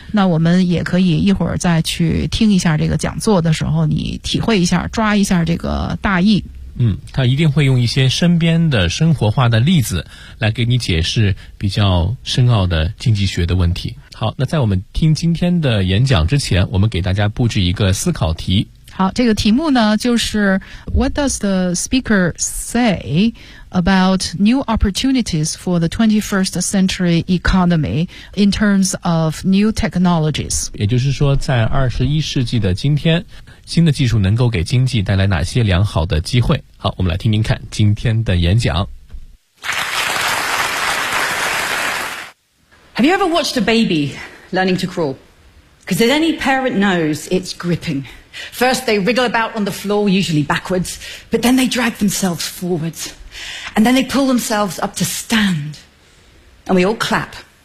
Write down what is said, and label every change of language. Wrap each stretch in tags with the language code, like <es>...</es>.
<zh>那我们也可以一会儿再去听一下这个讲座的时候，你体会一下，抓一下这个大意。他一定会用一些身边的生活化的例子来给你解释比较深奥的经济学的问题。好，那在我们听今天的演讲之前，我们给大家布置一个思考题。好，这个题目呢就是</zh> <en>What does the speaker say about new opportunities for the 21st century economy in terms of new technologies?</en> <zh>也就是说，在21世纪的今天，新的技术能够给经济带来哪些良好的机会？好，我们来听听看今天的演讲。</zh> <en>Have you ever watched a baby learning to crawl? Because as any parent knows, it's gripping. First, they wriggle about on the floor, usually backwards, but then they drag themselves forwards. And then they pull themselves up to stand. And we all clap.</en>